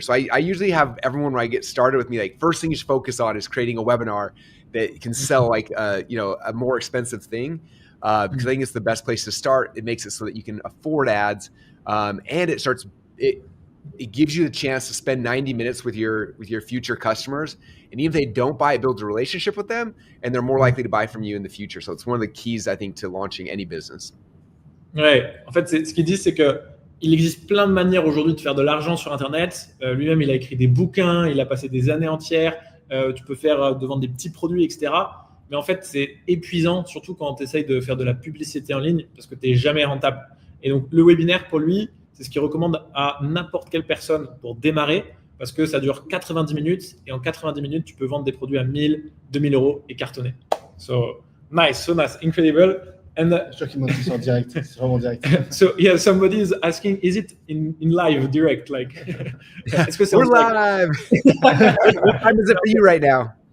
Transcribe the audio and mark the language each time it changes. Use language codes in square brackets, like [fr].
[en] So I usually have everyone when I get started with me, like first thing you should focus on is creating a webinar that can sell like a more expensive thing, because I think it's the best place to start. It makes it so that you can afford ads, and it gives you the chance to spend 90 minutes with your future customers. And even if they don't buy, it builds a relationship with them and they're more likely to buy from you in the future. So it's one of the keys, I think, to launching any business. [fr] Ouais, en fait, ce qu'il dit, c'est qu'il existe plein de manières aujourd'hui de faire de l'argent sur Internet. Lui-même, il a écrit des bouquins, il a passé des années entières. Tu peux de vendre des petits produits, etc. Mais en fait, c'est épuisant, surtout quand tu essayes de faire de la publicité en ligne parce que tu n'es jamais rentable. Et donc, le webinaire, pour lui, c'est ce qu'il recommande à n'importe quelle personne pour démarrer parce que ça dure 90 minutes et en 90 minutes, tu peux vendre des produits à 1000, 2000 euros et cartonner. [en] So nice, incredible. And [fr] je suis sûr qu'ils m'ont dit en direct, c'est vraiment direct. [en] So yeah, somebody is asking, is it in live, direct, like? [fr] Est-ce que c'est [en] We're live. What time is it for you right now?